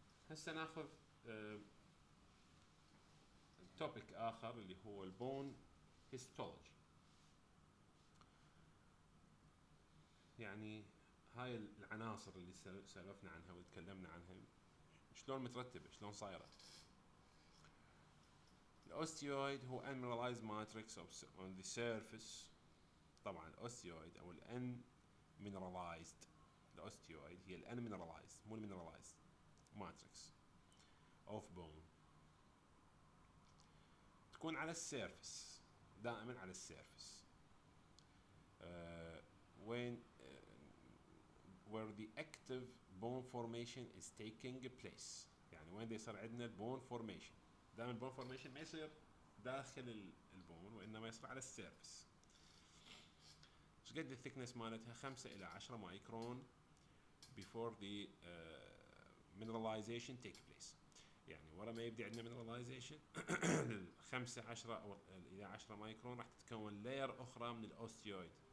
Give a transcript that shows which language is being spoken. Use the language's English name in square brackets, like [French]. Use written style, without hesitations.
[Arabic] هسه ناخذ توبيك اخر اللي هو البون هيستولوجي. يعني هاي العناصر اللي سولفنا عنها وتكلمنا عنها شلون مترتبه، شلون صايره. الاوستيويد هو [English] unmineralized matrix on the surface. [Arabic] طبعا الاوستيويد او الانمينراليزد، الاوستيويد هي الانمينراليزد مو المينراليزد ماتريكس [English] of bone [Arabic] تكون على السيرفس، دائما على السيرفس. [English] when where the active bone formation is taking place، [Arabic] يعني وين يصير عندنا البون فورميشن. دائما البون فورميشن ما يصير داخل البون وانما يصير على السيرفس. ايش قد الثيكنس مالتها؟ 5 إلى 10 مايكرون [English] before the mineralization take place. [Arabic] يعني ورا ما يبدي عندنا mineralization 5 10 او الى 10 مايكرون راح تتكون لاير اخرى من الاوستيويد.